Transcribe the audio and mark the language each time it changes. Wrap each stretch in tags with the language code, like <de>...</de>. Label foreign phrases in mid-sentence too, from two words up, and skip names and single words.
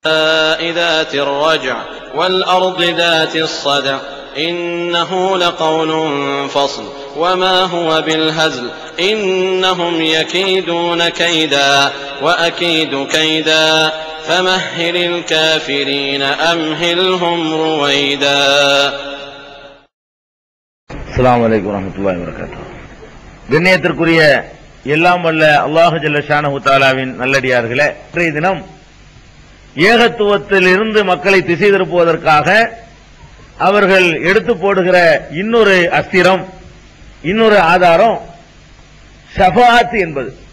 <ar>ذات الرجع والأرض ذات الصدع إنه لقول فصل وما هو بالهزل إنهم يكيدون كيدا وأكيد كيدا فمهل الكافرين أمهلهم رويدا. السلام عليكم ورحمة الله وبركاته.</ar> <ta>கண்ணியத்திற்குரிய எல்லாம் வல்ல அல்லாஹ்</ta> <ar>جل شأنه</ar> <ta>தஆலாவின் நல்லடியார்களே, இன்றைய தினம் ஏகத்துவத்திலிருந்து மக்களை திசை திருப்புவதற்காக அவர்கள் எடுத்து போடுகிற இன்னொரு அஸ்திரம், இன்னொரு ஆதாரம் ஷஃபாஅத் என்பது.</ta>